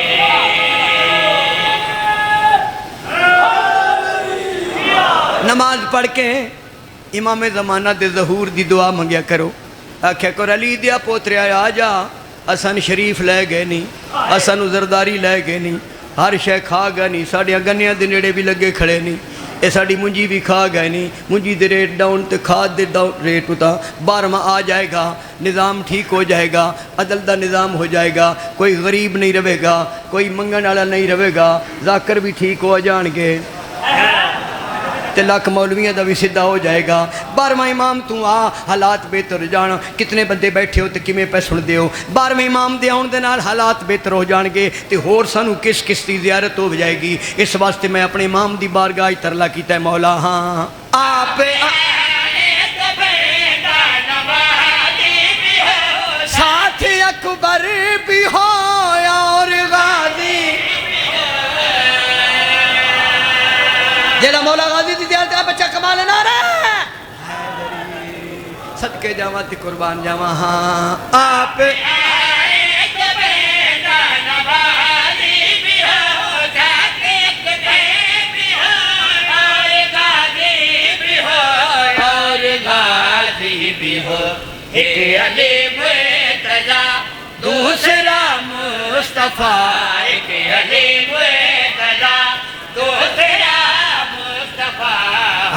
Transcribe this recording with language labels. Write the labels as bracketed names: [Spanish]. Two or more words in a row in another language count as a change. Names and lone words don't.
[Punjabi] نماز پڑھ کے امام زمانہ دے ظہور دی دعا منگیا کرو آکھیا کر علی دیا پوتریا آ جا اسان شریف لے گئے نہیں اسان زرداری لے گئے نہیں ہر شے کھا گئے نہیں ساڑھیاں گنیاں دے نیڑے بھی لگے کھڑے نہیں اے ساڑھی منجی بھی کھا گئے نہیں منجی دے [English] rate down [Punjabi] تے کھاد دے ریٹ ہوتا 12واں آ جائے گا نظام ٹھیک ہو جائے گا عدل دا نظام ہو جائے گا کوئی غریب نہیں رہے گا کوئی منگن والا نہیں رہے گا ذاکر بھی ٹھیک ہو جان گے تے لاکھ مولویاں دا بھی سدھا ہو جائے گا 12واں امام تو آ حالات بہتر جان کتنے بندے بیٹھے ہو تے کمیں پہ سن دے ہو 12ویں امام دے آن دے نال حالات بہتر ہو جان گے تے ہور سانو کس کس دی زیارت ہو جائے گی اس واسطے میں اپنے امام دی بارگاہ ترلا کیتا ہے مولا ہاں آپ ساتھ اکبر بھی ہو اور غازی جیڑا مولا غازی دی زیارت ہے بچہ کمال نعرہ صدقے جاواں تے قربان جاواں ہاں آپ [Urdu] ایک علی مرتضیٰ دوسرا مصطفیٰ ایک علی مرتضیٰ دوسرا مصطفیٰ